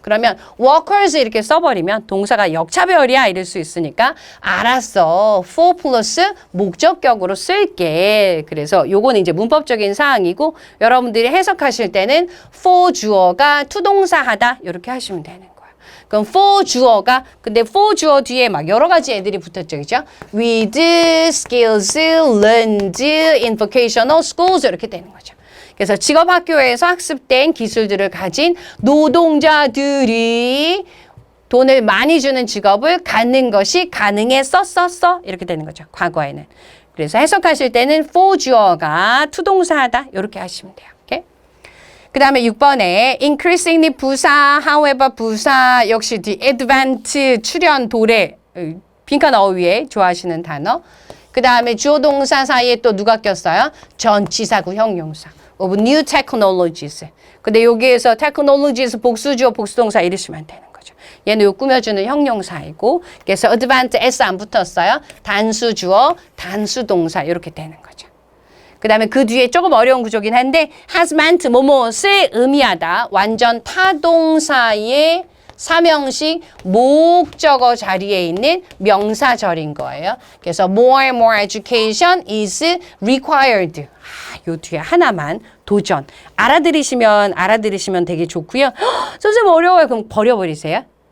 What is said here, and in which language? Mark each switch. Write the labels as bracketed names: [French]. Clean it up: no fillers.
[Korean] 그러면 workers 이렇게 써버리면 동사가 역차별이야 이럴 수 있으니까 알았어. for 플러스 목적격으로 쓸게. 그래서 요거는 이제 문법적인 사항이고 여러분들이 해석하실 때는 for 주어가 투동사 하다 이렇게 하시면 되는 거예요. 그럼 for 주어가 근데 for 주어 뒤에 막 여러 가지 애들이 붙었죠. 그죠? [English] with, skills, learned, in vocational schools [Korean] 이렇게 되는 거죠. 그래서 직업학교에서 학습된 기술들을 가진 노동자들이 돈을 많이 주는 직업을 갖는 것이 가능했었어 이렇게 되는 거죠. 과거에는. 그래서 해석하실 때는 for 주어가 투동사다 이렇게 하시면 돼요. 오케이? 그 다음에 6번에 increasingly 부사, however 부사 역시 the advent 출연 도래 빈칸 어휘에 좋아하시는 단어. 그 다음에 주어 동사 사이에 또 누가 꼈어요? 전치사구 형용사 [English] of new technologies. [Korean] 근데 여기에서 technologies 복수주어 복수동사 이러시면 되는 거죠. 얘는 요 꾸며주는 형용사이고 그래서 advent s 안 붙었어요. 단수주어 단수동사 이렇게 되는 거죠. 그 다음에 그 뒤에 조금 어려운 구조긴 한데 has meant 뭐뭐을 의미하다. 완전 타동사의 사명식 목적어 자리에 있는 명사절인 거예요. 그래서 [English] more and more education is required. [Korean] 요 뒤에 하나만 도전. 알아들으시면 되게 좋고요. 선생님 어려워요. 그럼 버려버리세요.